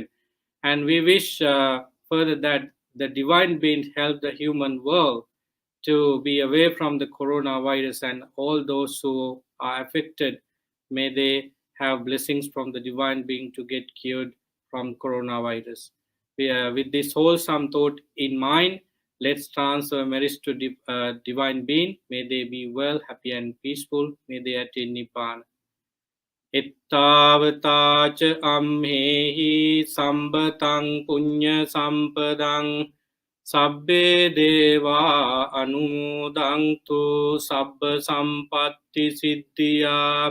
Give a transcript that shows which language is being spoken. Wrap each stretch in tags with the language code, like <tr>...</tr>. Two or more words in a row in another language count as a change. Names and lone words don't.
<en>And we wish further that the divine beings help the human world to be away from the coronavirus, and all those who are affected, may they have blessings from the divine being to get cured from coronavirus. With this wholesome thought in mind, let's transfer merits to divine being. May they be well, happy and peaceful. May they attain Nibbana.</en> <pi>Ittavata ca amhehi sambatang punya sampadang sabbe deva anumodangtu sabba sampatti siddhiya.</pi>